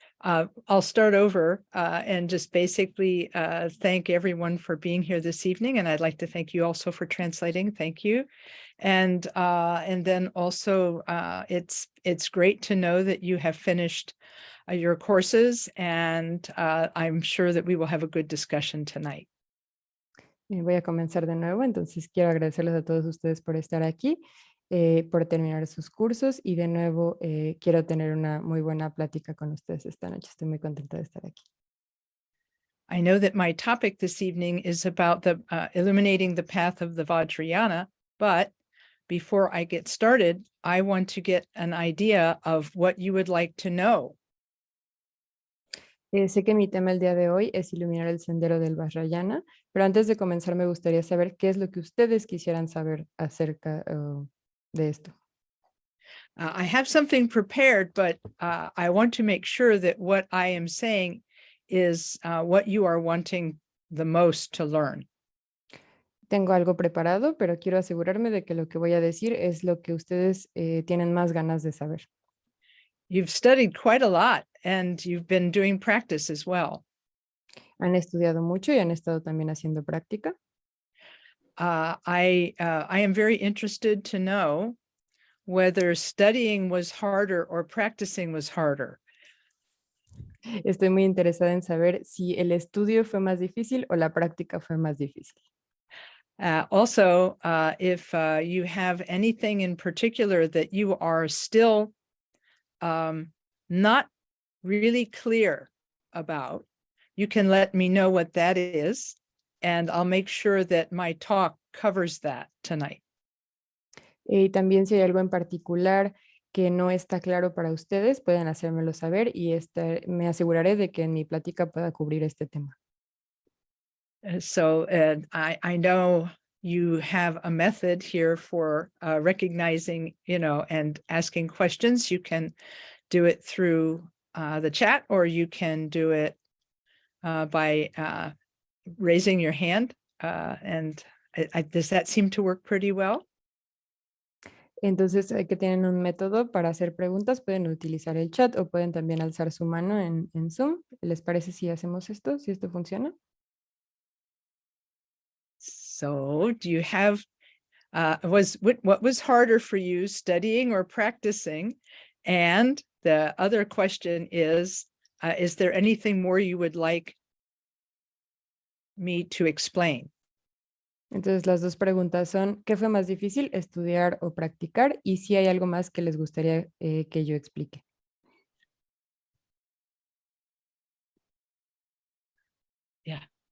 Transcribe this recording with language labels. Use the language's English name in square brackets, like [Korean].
[English] I'll start over and just basically thank everyone for being here this evening. And I'd like to thank you also for translating. Thank you. And then also it's great to know that you have finished your courses, and I'm sure that we will have a good discussion tonight. [Spanish] Voy a comenzar de nuevo, entonces quiero agradecerles a todos ustedes por estar aquí, por terminar sus cursos y de nuevo quiero tener una muy buena plática con ustedes esta noche. Estoy muy contenta de estar aquí. [English] I know that my topic this evening is about the illuminating the path of the Vajrayana, but before I get started, I want to get an idea of what you would like to know. [Spanish] Sé que mi tema el día de hoy es iluminar el sendero del Vajrayana, pero antes de comenzar me gustaría saber qué es lo que ustedes quisieran saber acerca de esto. [English] I have something prepared, but I want to make sure that what I am saying is what you are wanting the most to learn. [Spanish] Tengo algo preparado, pero quiero asegurarme de que lo que voy a decir es lo que ustedes tienen más ganas de saber. [English] You've studied quite a lot and you've been doing practice as well. [Spanish] Han estudiado mucho y han estado también haciendo práctica. [English] I am very interested to know whether studying was harder or practicing was harder. [Spanish] Estoy muy interesada en saber si el estudio fue más difícil o la práctica fue más difícil. [English] Also, if you have anything in particular that you are still not really clear about, you can let me know what that is, and I'll make sure that my talk covers that tonight. [Spanish] Y también si hay algo en particular que no está claro para ustedes, pueden hacérmelo saber y me aseguraré de que en mi plática pueda cubrir este tema. [English] So I know you have a method here for recognizing, and asking questions. You can do it through the chat, or you can do it by raising your hand. And does that seem to work pretty well? [Spanish] Entonces, que tienen un método para hacer preguntas, pueden utilizar el chat o pueden también alzar su mano en Zoom. ¿Les parece si hacemos esto, si esto funciona? [English] So do you have, what was harder for you, studying or practicing? And the other question is there anything more you would like me to explain? [Spanish] Entonces, las dos preguntas son, ¿qué fue más difícil, estudiar o practicar? Y si hay algo más que les gustaría que yo explique. [English] Yeah.